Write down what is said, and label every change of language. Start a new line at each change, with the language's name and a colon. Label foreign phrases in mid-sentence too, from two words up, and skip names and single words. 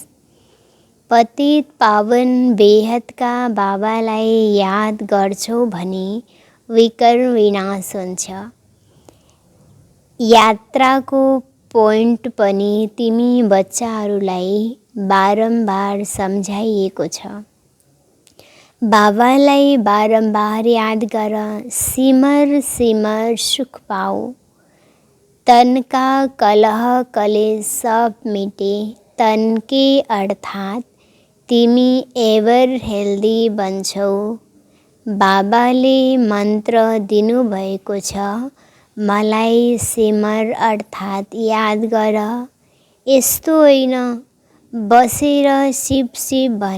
Nepali: पतित पावन बेहदका बाबालाई याद गर्छौ भने विकर्म विनाश हुन्छ। यात्राको पोइन्ट पनि तिमी बच्चाहरूलाई बारम्बार सम्झाइएको छ। बाबालाई बारम्बार याद गर।
Hindi: सिमर सिमर सुख पाऊ। तन का कलह कलेश सब मिटे तन के
Nepali: अर्थात तिमी
English: ever healthy
Nepali: बन्छौ। बाबाले मन्त्र दिनुभएको छ मलाई सिमर अर्थात् याद गर। यस्तो होइन बसेर शिव शिव भन।